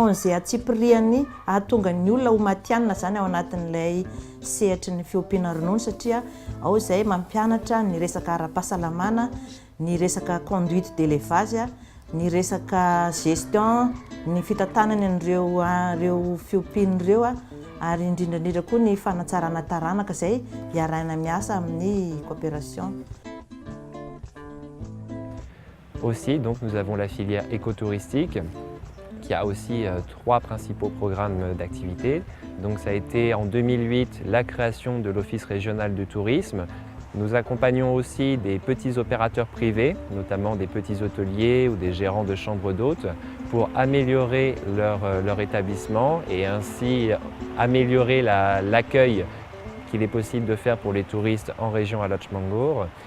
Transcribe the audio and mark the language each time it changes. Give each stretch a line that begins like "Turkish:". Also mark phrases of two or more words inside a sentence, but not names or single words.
Malagasy: an'izay atsipiriany ahatonga ny olona ho matianina zany ao anatin'ilay sehatry ny fiompiana ronono satria ao izay mampianatra ny resaka ara-pahasalamana ny resaka
French: conduite d'élevage
Malagasy: ny resaka gestion ny fitantanany an'ireo fiompian'ireo ary indrindrandrindra koa ny fanatsarana taranaka izay iarahana miasa amin'ny coopération.
French: Aussi, donc, nous avons la filière écotouristique qui a aussi 3 principaux programmes d'activité. Donc ça a été en 2008 la création de l'Office régional du tourisme. Nous accompagnons aussi des petits opérateurs privés, notamment des petits hôteliers ou des gérants de chambres d'hôtes, pour améliorer leur établissement et ainsi améliorer l'accueil qu'il est possible de faire pour les touristes en région à Lodge-Mangour.